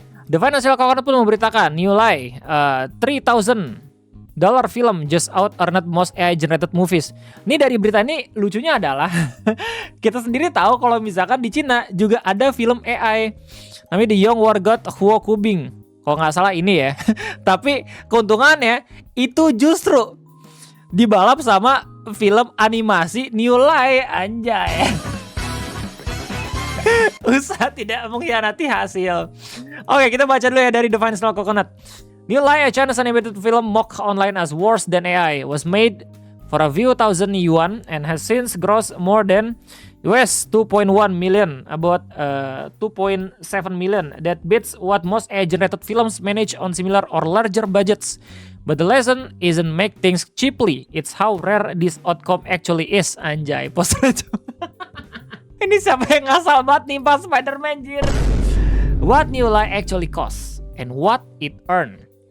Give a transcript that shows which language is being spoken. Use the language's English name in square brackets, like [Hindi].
[English] The Financial Coconut [Indonesian] pun memberitakan [English] New Lie $3,000 film just out earned most AI generated movies. [Indonesian] Ini dari berita ini lucunya adalah kita sendiri tahu kalau misalkan di Cina juga ada film AI namanya The Young War God Huo Kubing. Kalau nggak salah ini ya. Tapi keuntungannya itu justru dibalap sama film animasi New Lie, anjay. Usaha tidak mengkhianati hasil. Oke, kita baca dulu ya dari The Financial Coconut. [English] New Lie, a Chinese animated film mocked online as worse than AI, was made for a few thousand yuan and has since grossed more than US 2.1 million, about 2.7 million. That beats what most AI-generated films manage on similar or larger budgets. But the lesson isn't make things cheaply, it's how rare this outcome actually is. [Indonesian] Anjay, poster itu. Ini siapa yang ngasal banget nih pas Spider-Man jir. [English] What New Lie actually costs and what it earned.